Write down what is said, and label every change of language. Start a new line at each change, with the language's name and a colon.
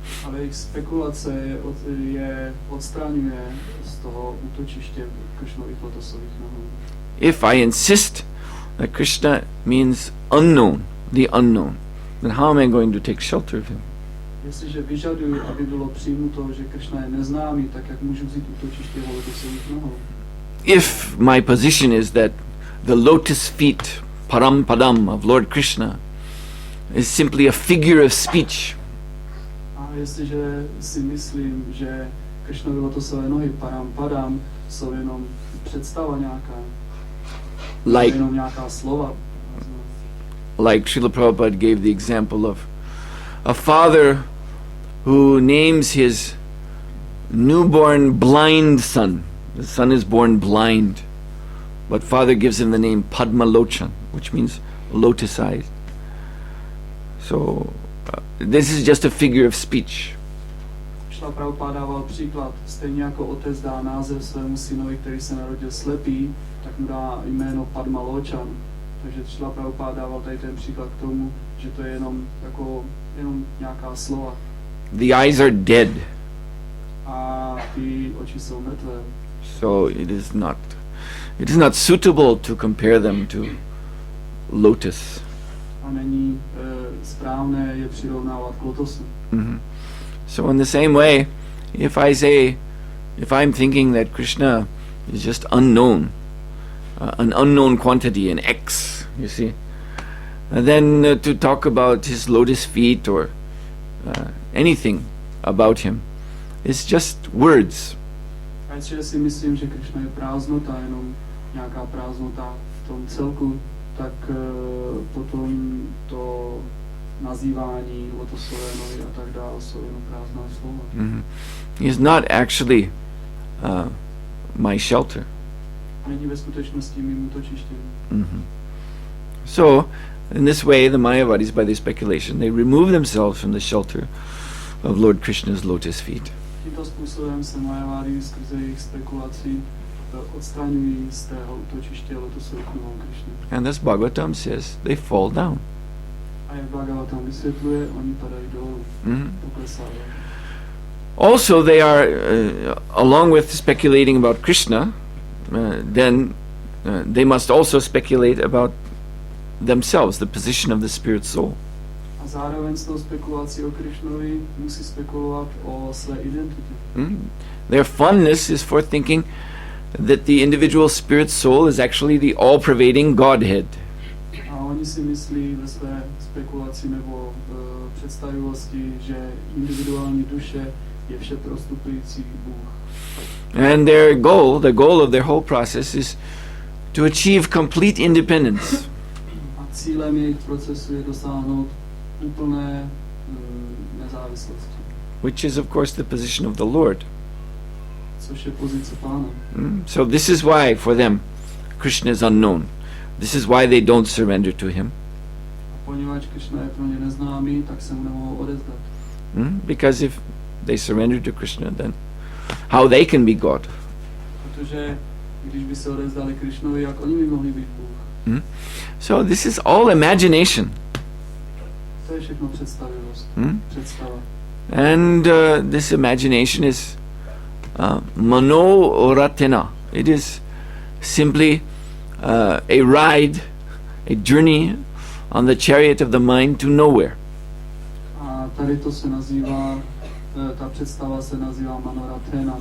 Czech: Ale jejich spekulace je odstraňuje z toho útočiště Krishnových lotosových nohou.
English: If I insist that Krishna means unknown, the unknown, then how am I going to take shelter of him?
Czech: Jestliže vyžaduji, aby bylo přijímuto, že Krishna je neznámý, tak jak můžu vzít útočiště jeho lotosových nohou?
English: If my position is that the lotus feet, param padam, of Lord Krishna is simply a figure of speech,
Czech: a jestliže si myslím, že Krishnovy lotosové nohy param padam jsou jenom představa nějaká, jenom nějaká slova.
English: Like Srila Prabhupada gave the example of a father who names his newborn blind son. The son is born blind, but father gives him the name Padmalochan, which means lotus-eyed. So this is just a figure of speech.
Czech: Šla Prabhupada dával příklad, stejně jako otec dá název svému synovi, který se narodil slepý, tak mu dá jméno Padmalochan. Takže Šla Prabhupada dával tady ten příklad k tomu, že to je jenom nějaká slova.
English: The eyes are dead.
Czech: A ty oči jsou mrtvé.
English: So it is not suitable to compare them to lotus.
Czech: A není správné je přirovnávat k lotosu.
English: So in the same way, if I'm thinking that Krishna is just unknown, an unknown quantity, an X, you see, and then to talk about his lotus feet or anything about him is just words.
Czech: A jestliže si myslím, že Krishna je prázdnota, jenom nějaká prázdnota v tom celku, tak potom to nazývání lotosové nohy a tak dále jsou jenom prázdná slova.
English: He is not actually my shelter.
Czech: Není ve skutečnosti mým útočištěm.
English: So, in this way, the Mayavadis, by their speculation, they remove themselves from the shelter of Lord Krishna's lotus feet.
Czech: Tímto způsobem se Mayavadis skrze jejich spekulací odstraňují z tého útočiště lotusových nohou Krišny.
English: And as Bhagavatam says, they fall down.
Czech: A jak Bhagavatam vysvětluje, oni padají dolů, poklesávají.
English: Also, they are, along with speculating about Krishna, then they must also speculate about themselves, the position of the spirit soul.
Czech: A zároveň s tou spekulací o Krišnovi musí spekulovat o své identitě.
English: Their fondness is for thinking that the individual spirit soul is actually the all-pervading Godhead.
Czech: A oni si myslí ve své spekulaci nebo představivosti, že individuální duše je všeprostupující Bůh.
English: And their goal, the goal of their whole process is to achieve complete independence.
Czech: A cílem jejich procesu je dosáhnout úplné nezávislosti.
English: Which is of course the position of the Lord.
Czech: Což je pozice Pána.
English: So this is why for them Krishna is unknown. This is why they don't surrender to him.
Czech: A poněvadž Krishna je pro ně neznámý, tak se mu nemohou odevzdat.
English: Because if they surrender to Krishna, then how they can be God?
Czech: Protože když by se odevzdali Krishnovi, jak oni by mohli být Bůh?
English: So this is all imagination.
Czech: To je všechno představivost. Představa.
English: And this imagination is manoratena. It is simply a ride, a journey on the chariot of the mind to nowhere.
Czech: A tady to se nazývá, ta představa se nazývá manoratena.